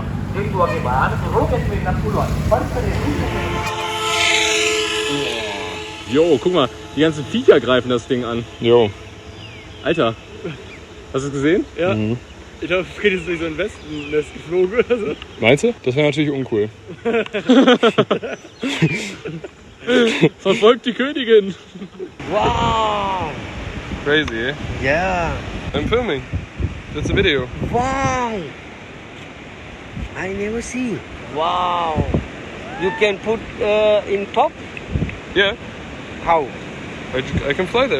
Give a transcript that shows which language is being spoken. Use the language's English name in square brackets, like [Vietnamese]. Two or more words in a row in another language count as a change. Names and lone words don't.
[Sinhala] ඒක වගේ භයානක රෝග ඇති වෙන්නත් පුළුවන්. පරිසරය [German] Jo, guck mal, die ganzen Viecher greifen das Ding an. Jo. Alter, hast du es gesehen? Ja. Ich hoffe, Fred ist durch so ein Wespennest geflogen oder so. Meinst du? Das wäre natürlich uncool. Verfolgt die Königin. [English] Wow! Crazy, eh? Yeah! I'm filming. That's a video. Wow! I never see. Wow! You can put in top? Yeah, How? I can fly there.